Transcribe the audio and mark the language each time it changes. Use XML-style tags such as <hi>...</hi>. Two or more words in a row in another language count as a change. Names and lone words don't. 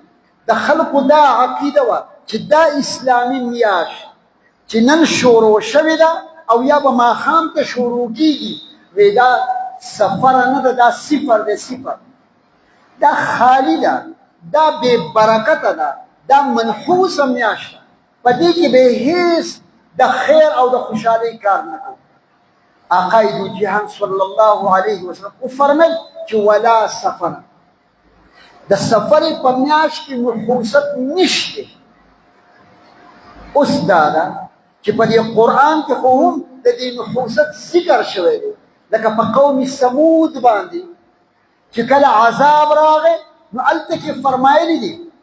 <ps>د خلقو دا عقیده وه چې دا اسلامي میاشت چې نن شروع شوې ده او یا به ماښام ته شروع کېږي وی دا سفر نه ده، دا صفر ده، صفر دا خالی ده، دا بے برکته ده، دا منحوسه میاشت ده، په دې کې به هیڅ د خیر او د خوشحالۍ کار نه کوو.</ps> <fa>آقای دو جهان</fa> <ar>صلی الله علیه وسلم</ar> <ps>وفرمیل چې</ps> <ar>ولا سفر،</ar> <ps>د سفر په میاشت کې نحوست نشته. اوس دا ده چې په دې قرآن کې خو هم د دې نحوست ذکر شوی دی، لکه په قوم ثمود باندې چې کله عذاب راغی نو هلته کې فرمایلی دي</ps>